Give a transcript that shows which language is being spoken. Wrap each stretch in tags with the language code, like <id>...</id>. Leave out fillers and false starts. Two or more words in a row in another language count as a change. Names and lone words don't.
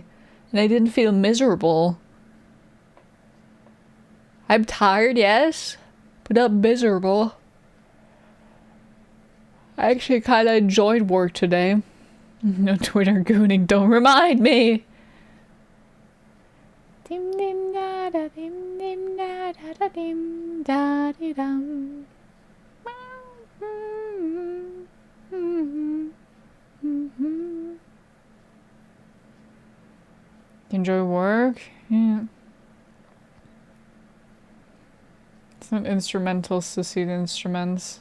<en>And I didn't feel miserable. I'm tired, yes, but not miserable. I actually kind of enjoyed work today. No Twitter gooning, don't remind me. Dim dim da da dim dim da da da dim da di dum. Enjoy work? Yeah. It's not instrumentals to see the instruments.</en>